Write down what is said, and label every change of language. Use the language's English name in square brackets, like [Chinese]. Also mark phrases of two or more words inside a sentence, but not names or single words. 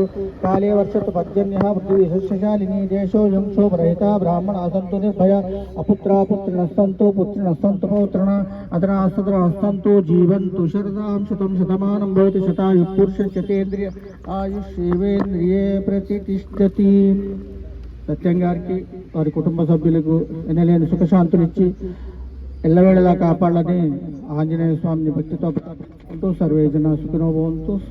[Sanskrit] काले वर्षतु पर्जन्यः पृथिवी सस्यशालिनी देशोऽयं शोभरहितः ब्राह्मणाः सन्तु निर्भया अपुत्राः पुत्रिणः सन्तु पुत्रिणः सन्तु पौत्रिणः अधराः सदराः सन्तु जीवन्तु शरदां शतं शतमानं भवति शतायुः पुरुषः शतेन्द्रिय आयुष्येवेन्द्रिये प्रतिष्ठति. [Telugu] సత్యం గారికి వారి కుటుంబ సభ్యులకు ఎనలేని సుఖశాంతులిచ్చి ఎల్లవేళలా కాపాడాలని ఆంజనేయ స్వామిని భక్తితో ప్రార్థించుకుంటూ [Sanskrit] సర్వేజన సుఖినో భవంతు.